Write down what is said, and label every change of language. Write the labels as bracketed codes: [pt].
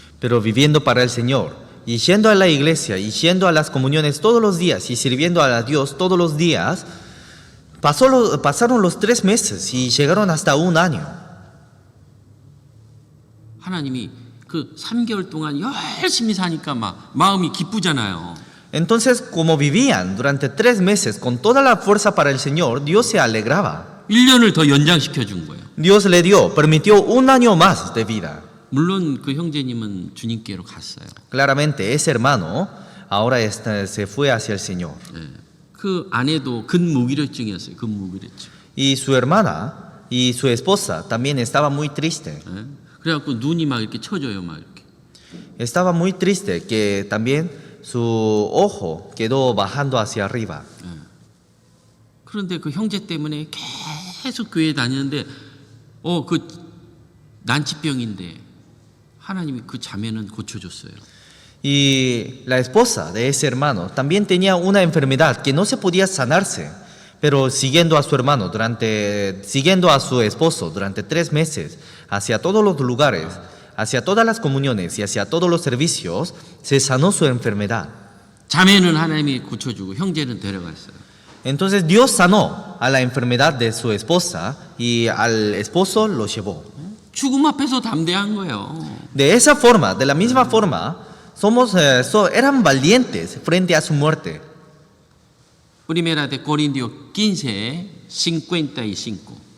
[es] Pero viviendo para el Señor, y yendo a la iglesia, y yendo a las comuniones todos los días, y sirviendo a Dios todos los días, pasaron los 3 meses y llegaron hasta 1 año. [ko] 하나님이 그 3개월 동안 열심히 사니까 막 마음이 기쁘잖아요. [es] Entonces, como vivían durante 3 meses con toda la fuerza para el Señor, Dios se alegraba. [ko] 1년을 더 연장시켜 준 거예요. [es] Dios le permitió 1 año más de vida. [ko] 물론 그 형제님은 주님께로 갔어요. [es] Claramente, ese hermano ahora se fue hacia el Señor. [ko] 네. 그 아내도 근무기력증이었어요. 근무기력증. [es] Y su hermana y su esposa también estaba muy triste. [ko] 네. 그래갖고 눈이 막 이렇게 쳐져요, 막 이렇게. [es] Estaba muy triste que también su ojo quedó bajando hacia arriba. [ko] 그런데 그 형제 때문에 계속 교회 다니는데 그 난치병인데 하나님이 그 자매는 고쳐줬어요. [es] Y la esposa de ese hermano también tenía una enfermedad que no se podía sanarse, pero siguiendo a su hermano siguiendo a su esposo durante 3 meses, hacia todos los lugares, hacia todas las comuniones y hacia todos los servicios, se sanó su enfermedad. [ko] 자매는 하나님이 고쳐주고 형제는 데려갔어요. [es] Entonces Dios sanó a la enfermedad de su esposa y al esposo lo llevó. [ko] 죽음 앞에서 담대한 거예요. [es] De esa forma, de la misma forma, eran valientes frente a su muerte. Primera de Corintios 15, 55.